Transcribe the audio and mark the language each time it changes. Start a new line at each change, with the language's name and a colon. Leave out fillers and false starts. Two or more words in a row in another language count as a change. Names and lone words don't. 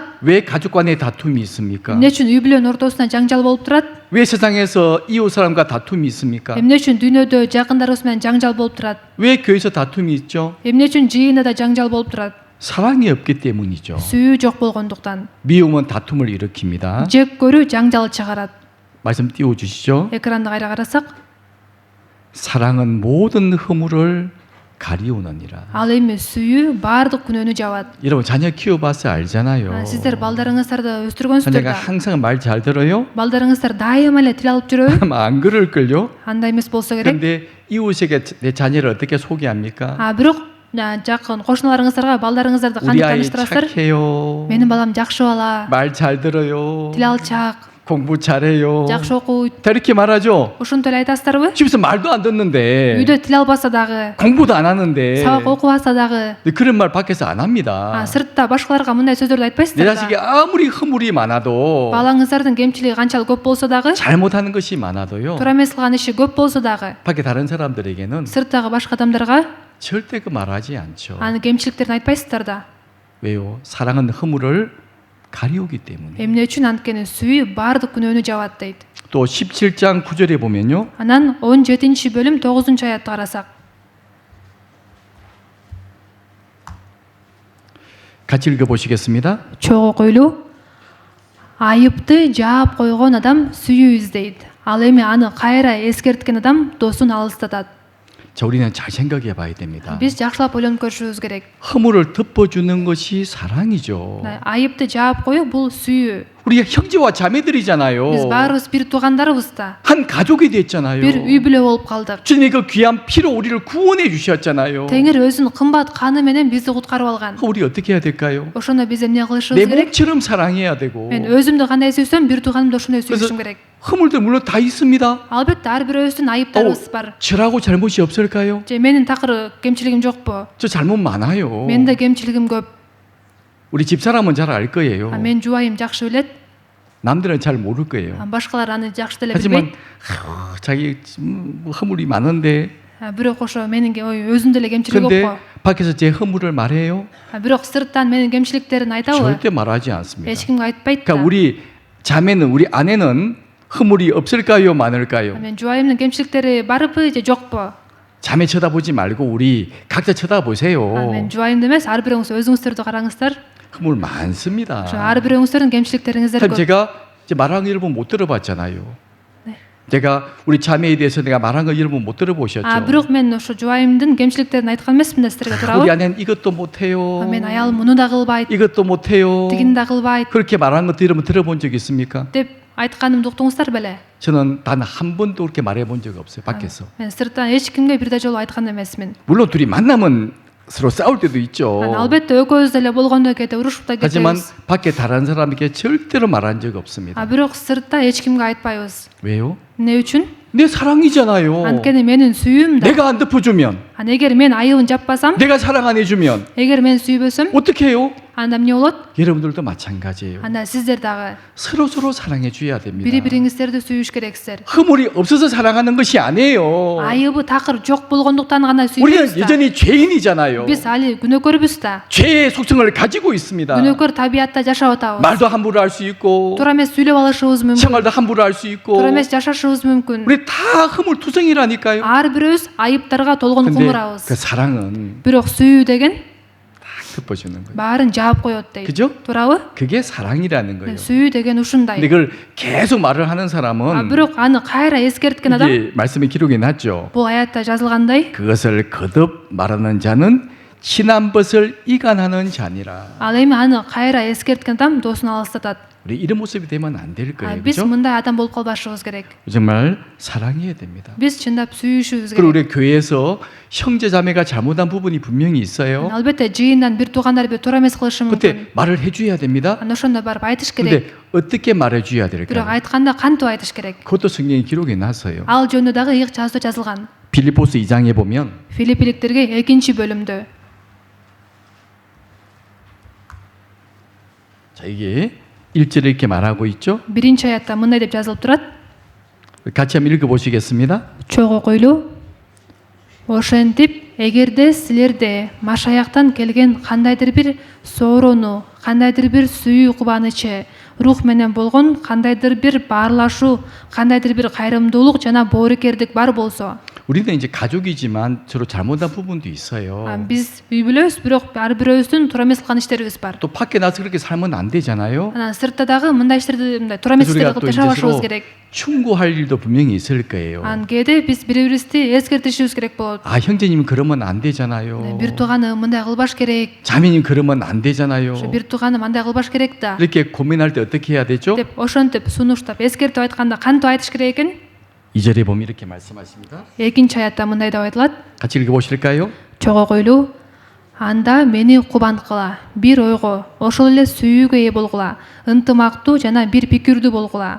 Korean: 왜 가족 간에 다툼이 있습니까?
Kyrgyz: Эмне үчүн үй бүлөнүн ортосунда жаңжал болуп турат?
Korean: 왜 세상에서 이웃 사람과 다툼이 있습니까?
Kyrgyz: Эмне үчүн дүйнөдө жакындарыбыз менен жаңжал болуп турат?
Korean: 왜 교회에서 다툼이 있죠?
Kyrgyz: Эмне үчүн жыйында да жаңжал болуп турат?
Korean: 사랑이 없기 때문이죠.
Kyrgyz: Сүйүү жок болгондуктан.
Korean: 미움은 다툼을 일으킵니다.
Kyrgyz: Жек көрүү жаңжал чыгарат.
Korean: 말씀 띄워 주시죠.
Kyrgyz: Экранды кайра карасак,
Korean: 사랑은 모든 허물을 가리우느니라.
Kyrgyz: ал эми сүйүү баардык күнөөнү жабат.
Korean: 여러분 자녀 키워봐서 알잖아요.
Kyrgyz: Сиздер балдарыңыздарды
Korean: 자녀가
Kyrgyz: өстүргөнсүздөр да.
Korean: 항상 말 잘 들어요?
Kyrgyz: Балдарыңыздар дайыма эле тил алып жүрөбү?
Korean: 아마 안 그럴걸요?
Kyrgyz: Андай эмес болсо керек.
Korean: 그런데 이웃에게 내 자녀를 어떻게 소개합니까?
Kyrgyz: Бирок жакын кошуналарыңыздарга балдарыңыздарды
Korean: 우리
Kyrgyz: кантип
Korean: 아이
Kyrgyz: тааныштырасыздар?
Korean: 착해요.
Kyrgyz: Менин балам жакшы бала,
Korean: 말 잘 들어요.
Kyrgyz: тил алчак,
Korean: 공부 잘해요.
Kyrgyz: жакшы окуйт.
Korean: 다 이렇게 말하죠.
Kyrgyz: Ушунтип эле айтасыздарбы?
Korean: 집에서 말도 안 듣는데
Kyrgyz: Үйдө тил албаса дагы,
Korean: 공부도 안 하는데
Kyrgyz: сабак окубаса дагы,
Korean: 근데 그런 말 밖에서 안 합니다.
Kyrgyz: сыртта башкаларга мындай сөздөрдү
Korean: 내
Kyrgyz: айтпайсыздар
Korean: 자식이
Kyrgyz: да.
Korean: 아무리 허물이 많아도
Kyrgyz: Балаңыздардын кемчилиги канчалык көп болсо дагы,
Korean: 잘못하는 것이 많아도요.
Kyrgyz: туура эмес кылган иши көп болсо дагы,
Korean: 밖에 다른 사람들에게는
Kyrgyz: сырттагы башка адамдарга
Korean: 절대 그 말하지 않죠.
Kyrgyz: анын кемчиликтерин айтпайсыздар да.
Korean: 왜요? 사랑은 허물을 가리우기 때문에.
Kyrgyz: Эмне үчүн? Анткени сүйүү баардык күнөөнү жабат дейт.
Korean: 또 17장 9절에 보면요.
Kyrgyz: Анан 17-бөлүм 9-аятты карасак,
Korean: 같이 읽어 보시겠습니다.
Kyrgyz: чогуу окуйлу. Айыпты жаап койгон адам сүйүү издейт. Ал эми аны кайра эскерткен адам досун алыстатат.
Korean: 자, 우리는 잘 생각해 봐야 됩니다.
Kyrgyz: Биз жакшылап ойлонуп көрүшүбүз керек.
Korean: 허물을 덮어주는 것이 사랑이죠.
Kyrgyz: Айыпты жаап коюу бул сүйүү.
Korean: 우리가 형제와 자매들이잖아요.
Kyrgyz: Биз баарыбыз бир туугандарыбыз да.
Korean: 한 가족이 됐잖아요.
Kyrgyz: Бир үй бүлө болуп калдык.
Korean: 주님이 그 귀한 피로 우리를 구원해 주셨잖아요.
Kyrgyz: Теңир өзүнүн кымбат каны менен бизди куткарып алган.
Korean: 우리 어떻게 해야 될까요?
Kyrgyz: Ошондо биз эмне
Korean: 내
Kyrgyz: кылышыбыз керек?
Korean: 몸처럼 사랑해야 되고.
Kyrgyz: Мен өзүмдү кандай сүйсөм, бир тууганымды ошондой
Korean: 그래서
Kyrgyz: сүйүшүм керек.
Korean: 허물들 물론 다 있습니다.
Kyrgyz: Албетте ар бирөөбүздүн айыптарыбыз бар.
Korean: 저라고 잘못이 없을까요?
Kyrgyz: Же менин такыр кемчилигим жокпу?
Korean: 저 잘못 많아요.
Kyrgyz: Менин да кемчилигим көп.
Korean: 우리 집사람은 잘 알 거예요.
Kyrgyz: Менин жубайым жакшы билет.
Korean: 남들은 잘 모를 거예요.
Kyrgyz: Башкалар аны жакшы деле
Korean: 하지만
Kyrgyz: билбейт.
Korean: 자기 허물이 많은데
Kyrgyz: Бирок ошо менин өзүндө эле кемчилиги
Korean: 근데
Kyrgyz: көпкө.
Korean: 밖에서 제 허물을 말해요?
Kyrgyz: Бирок сырттан менин кемчиликтерин айтабы?
Korean: 절대 말하지 않습니다.
Kyrgyz: Эч кимге айтпайт да.
Korean: 그러니까 우리 자매는 우리 아내는 허물이 없을까요, 많을까요?
Kyrgyz: Мен жубайымдын кемчиликтери барбы же жокпу?
Korean: 자매 쳐다보지 말고 우리 각자 쳐다보세요.
Kyrgyz: Мен жубайымды эмес, ар бирөөңүз өзүңүздөрдү караңыздар.
Korean: 허물 많습니다.
Kyrgyz: ошо ар бирөөңүздөрдүн кемчиликтериңиздер
Korean: 참
Kyrgyz: көп.
Korean: 제가 이제 말한 거 여러분 못 들어봤잖아요. 네. 제가 우리 자매에 대해서 내가 말한 거 여러분 못 들어보셨죠?
Kyrgyz: Бирок мен ошо жубайымдын кемчиликтерин айткан эмесмин да силерге
Korean: 우리
Kyrgyz: туурабы?
Korean: 아내는 이것도 못해요.
Kyrgyz: Мен аялым муну да кылбайт,
Korean: 이것도 못해요.
Kyrgyz: тигини да кылбайт
Korean: 그렇게 말한 것도 여러분 들어본 적 있습니까?
Kyrgyz: деп айтканымды уктуңуздар беле?
Korean: 저는 단 한 번도 그렇게 말해본 적이 없어요. 밖에서.
Kyrgyz: Мен сырттан эч кимге бирде жолу айткан эмесмин.
Korean: 물론 둘이 만나면 서로 싸울 때도 있죠.
Kyrgyz: Албетте экөөбүз деле болгондо кээде урушуп да
Korean: 하지만
Kyrgyz: кетебиз.
Korean: 밖에 다른 사람에게 절대로 말한 적 없습니다.
Kyrgyz: Бирок сыртта эч кимге айтпайбыз.
Korean: 왜요?
Kyrgyz: Эмне үчүн?
Korean: 내 사랑이잖아요.
Kyrgyz: Анткени менин сүйүүм да.
Korean: 내가 안 덮어주면,
Kyrgyz: Эгер мен айыбын жаппасам,
Korean: 내가 사랑 안 해주면
Kyrgyz: эгер мен сүйбөсөм,
Korean: 어떻게 해요?
Kyrgyz: анда эмне болот?
Korean: 여러분들도 마찬가지예요.
Kyrgyz: Анда сиздер дагы
Korean: 서로 사랑해 줘야 됩니다.
Kyrgyz: бири бириңиздерди сүйүш керексиздер.
Korean: 허물이 없어서 사랑하는 것이 아니에요.
Kyrgyz: Айыбы такыр жок болгондуктан гана
Korean: 우리는
Kyrgyz: сүйбөйбүз да.
Korean: 여전히 죄인이잖아요.
Kyrgyz: Биз али күнөөкөрбүз да.
Korean: 죄의 속성을 가지고 있습니다.
Kyrgyz: Күнөөкөр табиятта жашап атабыз.
Korean: 말도 함부로 할 수 있고,
Kyrgyz: Туура эмес сүйлөп алышыбыз мүмкүн.
Korean: 생활도 함부로 할 수 있고,
Kyrgyz: Туура эмес жашашыбыз мүмкүн.
Korean: 우리 다 허물투성이라니까요.
Kyrgyz: Ар бирөөбүз айыптарга толгон
Korean: 근데
Kyrgyz: кумурабыз.
Korean: 그 사랑은
Kyrgyz: Бирок súүү деген
Korean: 딱 덮어주는 거예요.
Kyrgyz: баарын жаап коёт дейт.
Korean: 그죠?
Kyrgyz: Туурабы?
Korean: 그게 사랑이라는 거예요.
Kyrgyz: Súүү деген
Korean: 근데
Kyrgyz: ушундай.
Korean: 그걸 계속 말을 하는 사람은
Kyrgyz: Бирок аны кайра эскерткен адам
Korean: 이게 말씀에 기록이 났죠.
Kyrgyz: бул аятта жазылгандай,
Korean: 그것을 거듭 말하는 자는 친한 것을 이간하는 자니라.
Kyrgyz: ал эми аны кайра эскерткен адам досун алыстатат.
Korean: 우리 이런 모습이 되면 안 될 거예요.
Kyrgyz: Биз
Korean: 그죠?
Kyrgyz: мындай адам болуп калбашыбыз керек.
Korean: 정말 사랑해야 됩니다.
Kyrgyz: Биз чындап сүйүшүбүз
Korean: 그리고
Kyrgyz: керек.
Korean: 우리 교회에서 형제 자매가 잘못한 부분이 분명히 있어요.
Kyrgyz: Албетте жыйындан бир туугандар бир туура эмес кылышы мүмкүн.
Korean: 그때 말을 해줘야 됩니다.
Kyrgyz: Анда ошондо барып айтыш керек.
Korean: 근데 어떻게 말해줘야
Kyrgyz: Бирок
Korean: 될까요?
Kyrgyz: айтканда кантип айтыш керек?
Korean: 그것도 성경에 기록이 났어요.
Kyrgyz: Ал жөнүндө дагы ыйык жазуу жазылган.
Korean: 빌립보스 2장에 보면
Kyrgyz: Филиппиликтерге 2-бөлүмдө.
Korean: 자 이게 1절에 이렇게 말하고 있죠.
Kyrgyz: 1-аятта мындай деп жазылып турат.
Korean: 같이 한번 읽어보시겠습니다.
Kyrgyz: чогуу койлуу. Ошентип, эгерде силерде машаяктан келген кандайдыр бир соорону, кандайдыр бир сүйүү кубанычы, рух менен болгон кандайдыр бир баарлашуу, кандайдыр бир кайрымдуулук жана боорукердик бар болсо.
Korean: 우리는 이제 가족이지만 서로 잘못한 부분도 있어요.
Kyrgyz: Биз үй бүлөбүз, бирок ар бирөөбүздүн туура эмес кылган иштерибиз бар.
Korean: 또 밖에 나서 그렇게 살면 안 되잖아요.
Kyrgyz: Анан сыртта дагы мындай иштерди, мындай туура эмес
Korean: 그래서
Kyrgyz: иштерди
Korean: 우리가 또
Kyrgyz: кылып
Korean: 이제
Kyrgyz: жашабашыбыз
Korean: 서로
Kyrgyz: керек.
Korean: 충고할 일도 분명히 있을 거예요.
Kyrgyz: Анан кээде биз бири-бирибизди эскертишибиз керек болот.
Korean: 아 형제님 그러면 안 되잖아요.
Kyrgyz: Бир тууганы мындай кылбаш керек.
Korean: 자매님 그러면 안 되잖아요.
Kyrgyz: Бир тууганы мындай кылбаш керек да.
Korean: 이렇게 고민할 때 어떻게 해야 되죠?
Kyrgyz: деп ошентип сунуштап эскертип айтканда кантип айтыш керек экен?
Korean: 2절에 보면 이렇게 말씀하십니다.
Kyrgyz: Экинчи аятта мындай деп айтылат.
Korean: 같이 읽어보실까요?
Kyrgyz: Чого койлуу. Анда мени кубанткыла, бир ойго, ошол эле сүйүүгө ээ болгула, ынтымактуу жана бир пикирдүү болгула.